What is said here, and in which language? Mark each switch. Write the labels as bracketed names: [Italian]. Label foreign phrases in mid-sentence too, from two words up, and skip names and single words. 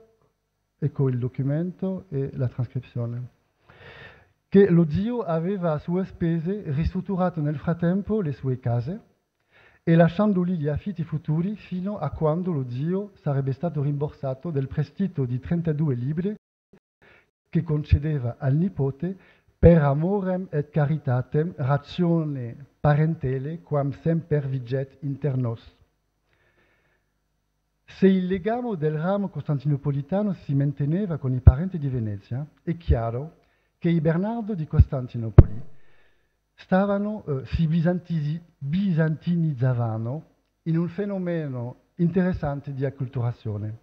[Italian] ecco il documento e la trascrizione, che lo zio aveva a sue spese ristrutturato nel frattempo le sue case e lasciandogli gli affitti futuri fino a quando lo zio sarebbe stato rimborsato del prestito di 32 libbre che concedeva al nipote [Latin] per amorem et caritatem ratione parentele quam semper viget inter nos. [Italian] Se il legame del ramo costantinopolitano si manteneva con i parenti di Venezia, è chiaro che i Bernardo di Costantinopoli si bizantinizzavano in un fenomeno interessante di acculturazione.